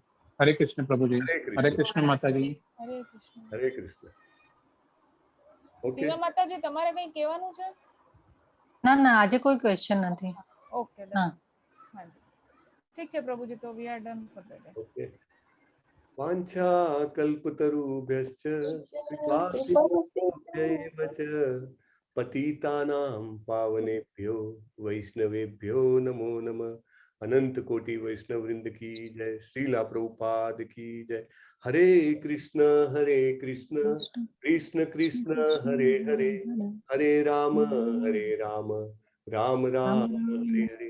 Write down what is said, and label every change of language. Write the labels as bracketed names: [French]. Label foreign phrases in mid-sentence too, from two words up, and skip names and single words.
[Gujarati] હરે કૃષ્ણ પ્રભુજી. હરે કૃષ્ણ માતાજી. હરે કૃષ્ણ. હરે કૃષ્ણ. ઓકે. સીમા માતાજી, તમારે કંઈ કહેવાનું છે? ના ના, આજે કોઈ ક્વેશ્ચન નથી. ઓકે, હા, ઠીક છે પ્રભુજી, તો [English] we are done for the day. [Gujarati] ઓકે. [Sanskrit] વાંછા કલ્પતરુભ્યશ્ચ પતિતાનાં પાવનેભ્યો વૈષ્ણવેભ્યો નમો નમઃ. [Hindi] अनंत कोटि वैष्णव वृंद की जय. श्रीला प्रभुपाद की जय. [Sanskrit] હરે કૃષ્ણ કૃષ્ણ કૃષ્ણ હરે હરે, હરે રામ રામ રામ હરે હરે.